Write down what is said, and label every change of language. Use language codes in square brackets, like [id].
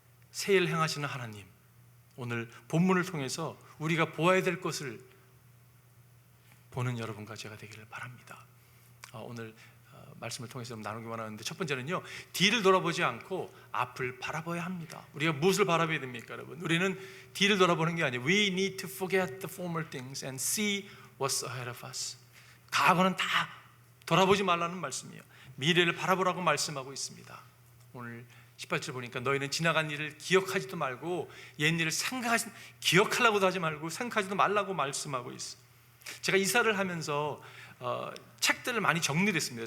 [ko] 새 일 행하시는 하나님, 오늘 본문을 통해서 우리가 보아야 될 것을 보는 여러분과 제가 되기를 바랍니다. 오늘 말씀을 통해서 좀 나누기만 하는데, 첫 번째는요, 뒤를 돌아보지 않고 앞을 바라봐야 합니다. 우리가 무엇을 바라봐야 됩니까, 여러분? 우리는 뒤를 돌아보는 게 아니에요. [en] We need to forget the former things and see what's ahead of us. [ko] 과거는 다 돌아보지 말라는 말씀이에요. 미래를 바라보라고 말씀하고 있습니다. 오늘 18절 보니까 너희는 지나간 일을 기억하지도 말고 옛 일을 기억하려고도 하지 말고 생각하지도 말라고 말씀하고 있어요. 제가 이사를 하면서 책들을 많이 정리를 했습니다.